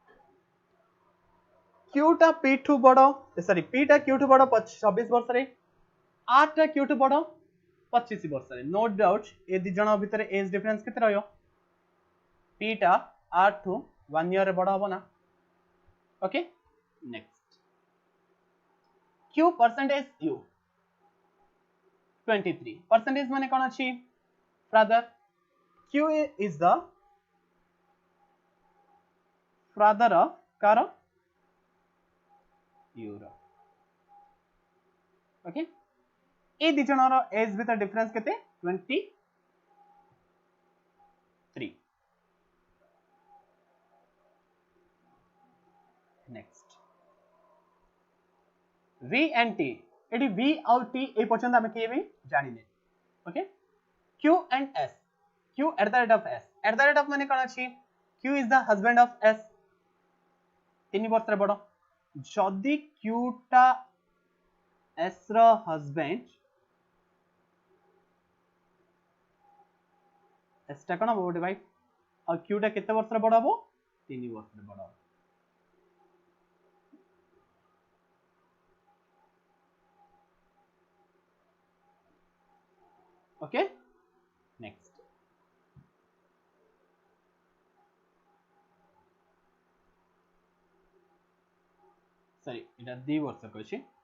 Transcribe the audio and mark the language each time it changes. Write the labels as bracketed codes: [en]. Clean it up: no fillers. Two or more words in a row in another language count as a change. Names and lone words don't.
[or] q ଟା p ଠୁ ବଡ ସରି p ଟା q ଠୁ ବଡ 26 ବର୍ଷ ରେ r ଟା q ଠୁ ବଡ 25 ବର୍ଷ ରେ [en] no doubt [or] ଏ ଦୁଇଜଣ ଭିତର [en] age difference [or] କେତେ ରହିବ p ଟା r ଠୁ 1 ଇୟର ରେ ବଡ ହେବ ନା [en] okay next [or] q ପର୍ସେଣ୍ଟେଜ u 23 ପର୍ସେଣ୍ଟେଜ ମାନେ କଣ ଅଛି ବ୍ରଦର [en] q is the brother of [or] କାହାର u ର ଓକେ ଏ ଦୁଇ ଜଣର [en] age ଭିତର difference [or] କେତେ 23 [en] next v and t [or] ଏଠି v ଆଉ t ଏ ପର୍ଯ୍ୟନ୍ତ ଆମେ କେ ବି ଜାଣିନେ ଓକେ [en] q and s q at the rate of s at the rate of [or] ମାନେ କଣ ଅଛି [en] q is the husband of s [or] 3 ବର୍ଷ ରେ ବଡ ଯଦି q ଟା s ର ହସବ୍ୟାଣ୍ଡ s ଟା କଣ ବଡ ଭାଇ ଆଉ q ଟା କେତେ ବର୍ଷ ରେ ବଡ ହେବ 3 ବର୍ଷ ରେ ବଡ [en] okay next sorry [or] ଏଇଟା 2 ବର୍ଷ କହୁଛି